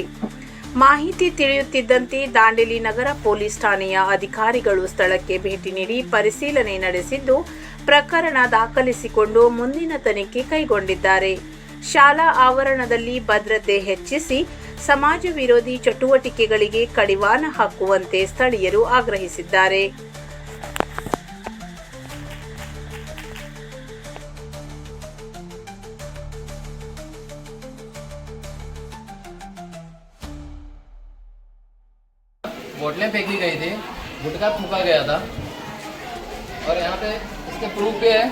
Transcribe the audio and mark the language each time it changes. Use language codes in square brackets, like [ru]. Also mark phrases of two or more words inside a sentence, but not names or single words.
[kn] ಮಾಹಿತಿ ತಿಳಿಯುತ್ತಿದ್ದಂತೆ ದಾಂಡೇಲಿ ನಗರ ಪೊಲೀಸ್ ಠಾಣೆಯ ಅಧಿಕಾರಿಗಳು ಸ್ಥಳಕ್ಕೆ ಭೇಟಿ ನೀಡಿ ಪರಿಶೀಲನೆ ನಡೆಸಿದ್ದು, ಪ್ರಕರಣ ದಾಖಲಿಸಿಕೊಂಡು ಮುಂದಿನ ತನಿಖೆ ಕೈಗೊಂಡಿದ್ದಾರೆ. ಶಾಲಾ ಆವರಣದಲ್ಲಿ ಭದ್ರತೆ ಹೆಚ್ಚಿಸಿ ಸಮಾಜ ವಿರೋಧಿ ಚಟುವಟಿಕೆಗಳಿಗೆ ಕಡಿವಾಣ ಹಾಕುವಂತೆ ಸ್ಥಳೀಯರು ಆಗ್ರಹಿಸಿದ್ದಾರೆ. [hi] बोतलें फेंकी गई थी, गुटखा फूका गया था और यहाँ पे इसके प्रूफ भी है।